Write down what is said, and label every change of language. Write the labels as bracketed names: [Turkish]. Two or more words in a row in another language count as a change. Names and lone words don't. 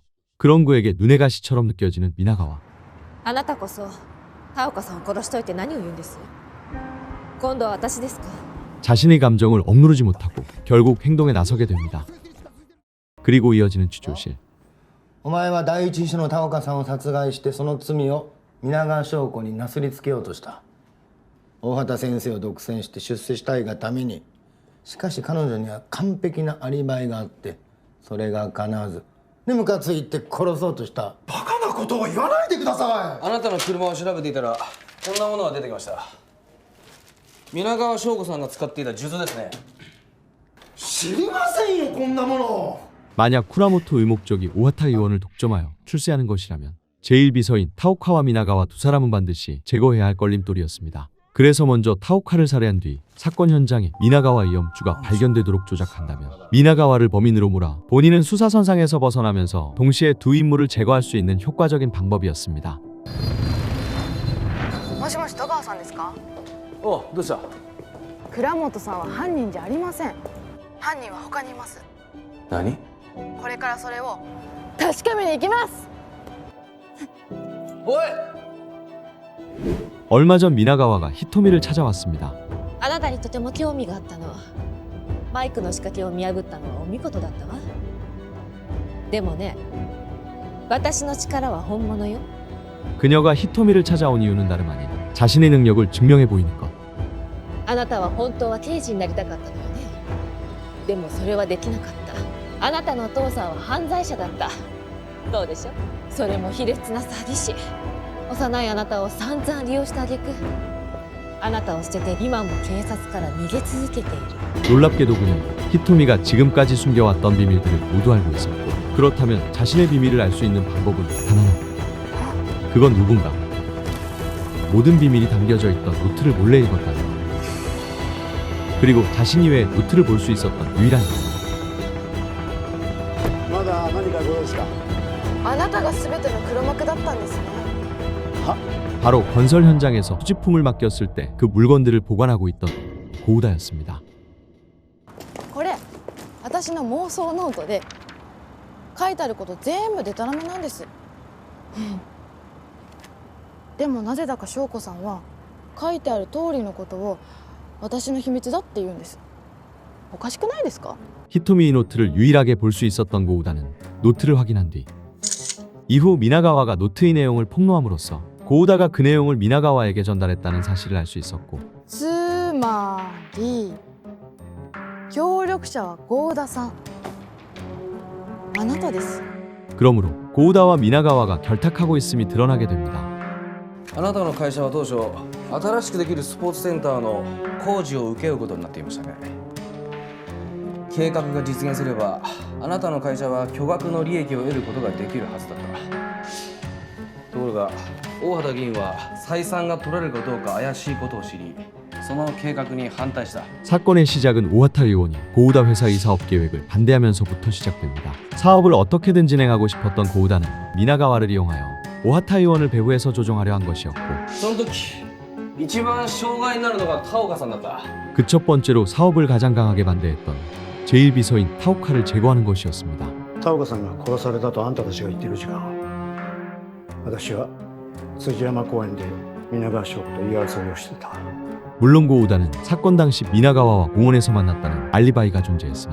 [Korean] 그런 그에게 눈의 가시처럼 느껴지는 미나가와. [Japanese] あなたこそ田岡さんを殺しといて何を言うんです。今度は私ですか。 [Korean] 자신의 감정을 억누르지 못하고 결국 행동에 나서게 됩니다. 그리고 이어지는 추조실. [Japanese] お前は第一秘書の田岡さんを殺害してその罪を皆川翔子になすりつけようとした。大畑先生を独占して出世したいがために。しかし彼女には完璧なアリバイがあってそれが叶わずでムカついて殺そうとした。バカなことを言わないでください。あなたの車を調べていたらこんなものが出てきました。皆川翔子さんが使っていた数珠ですね。知りませんよ、こんなもの。 [Korean] 만약 쿠라모토의 목적이 오하타 의원을 독점하여 출세하는 것이라면 제1비서인 타오카와 미나가와 두 사람은 반드시 제거해야 할 걸림돌이었습니다. 그래서 먼저 타오카를 살해한 뒤 사건 현장에 미나가와의 염주가 발견되도록 조작한다면 미나가와를 범인으로 몰아 본인은 수사선상에서 벗어나면서 동시에 두 인물을 제거할 수 있는 효과적인 방법이었습니다. [Japanese] もしもし戸川さんですか。おう、どうした。倉本さんは犯人じゃありません。犯人は他にいます。何？これからそれを確かめに行きます。おい。 [Korean] 얼마 전 미나가와가 히토미를 찾아왔습니다. [Japanese] あなたにとても興味があったの。マイクの仕掛けを見破ったのはお見事だったわ。でもね、私の力は本物よ。 [Korean] 그녀가 히토미를 찾아온 이유는 다름 아닌 자신의 능력을 증명해 보이는 것. [Japanese] あなたは本当は刑事になりたかったのよね。でもそれはできなかった。あなたのお父さんは犯罪者だった。どうでしょう。それも卑劣な詐欺師。幼いあなたを散々利用した挙句あなたを捨てて今も警察から逃げ続けている。 [Korean] 놀랍게도 그녀는 히토미가 지금까지 숨겨왔던 비밀들을 모두 알고 있었고 그렇다면 자신의 비밀을 알 수 있는 방법은 단 하나. 그건 누군가 모든 비밀이 담겨져 있던 노트를 몰래 읽었다는 것. 그리고 자신 이외에 노트를 볼 수 있었던 유일한 이유. [Japanese] まだ何かご用ですか。あなたが全ての黒幕だったんですね。 [Korean] 바로 건설 현장에서 수집품을 맡겼을 때 그 물건들을 보관하고 있던 고우다였습니다. [Japanese] これ私の妄想ノートで書いてあること全部デタラメなんです。でもなぜだか翔子さんは書いてある通りのことを私の秘密だって言うんです。おかしくないですか？ [Korean] 히토미의 노트를 유일하게 볼 수 있었던 고우다는 노트를 확인한 뒤 이후 미나가와가 노트의 내용을 폭로함으로써 고우다가 그 내용을 미나가와에게 전달했다는 사실을 알 수 있었고 [Japanese] つまり協力者は郷田さんあなたです [Korean] 그러므로 고우다와 미나가와가 결탁하고 있음이 드러나게 됩니다. [Japanese] あなたの会社は当初新しくできるスポーツセンターの工事を請け負うことになっていましたね。計画が実現すればあなたの会社は巨額の利益を得ることができるはずだった。ところが大畑議員は採算が取られるかどうか怪しいことを知りその計画に反対した。 [Korean] 사건의 시작은 오하타 의원이 고우다 회사의 사업 계획을 반대하면서부터 시작됩니다. 사업을 어떻게든 진행하고 싶었던 고우다는 미나가와를 이용하여 오하타 의원을 배후에서 조종하려 한 것이었고 [Japanese] その時一番障害になるのが田岡さんだった。 [Korean] 그 첫 번째로 사업을 가장 강하게 반대했던 제1비서인 타오카를 제거하는 것이었습니다. [Japanese] 田岡さんが殺されたとあんたたちが言っている時間、私は辻山公園で皆川翔子と言い争いをしてた。 [Korean] 물론 고우다는 사건 당시 미나가와와 공원에서 만났다는 알리바이가 존재했으나